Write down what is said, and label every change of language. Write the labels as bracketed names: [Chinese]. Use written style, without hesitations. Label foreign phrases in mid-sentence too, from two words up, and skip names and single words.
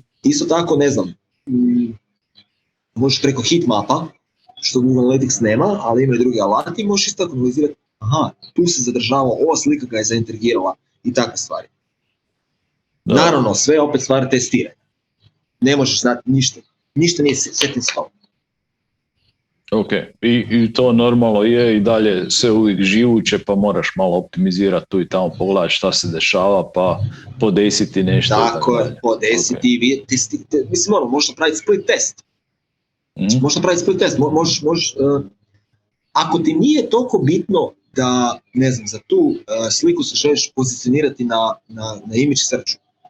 [Croatian] Isto tako, ne znam, možeš preko heatmapa, što Google Analytics nema, ali ima i drugi alati, možeš isto analizirati aha, tu se zadržava, ova slika ga je zaintrigirala i takve stvari. Da. Naravno, sve opet stvari testiranja. Ne možeš znati ništa nije [English] set in stone. [Croatian] Ok, i to normalno je i dalje sve uvijek živuće, pa moraš malo optimizirati tu i tamo, pogledati šta se dešava, pa podesiti nešto. Tako je, podesiti i vidjeti, mislim, možeš napraviti [English] split test. [Croatian] Možeš napraviti [English] split test, [Croatian] možeš, ako ti nije toliko bitno da, ne znam, za tu sliku se želiš pozicionirati na [English] image searchu.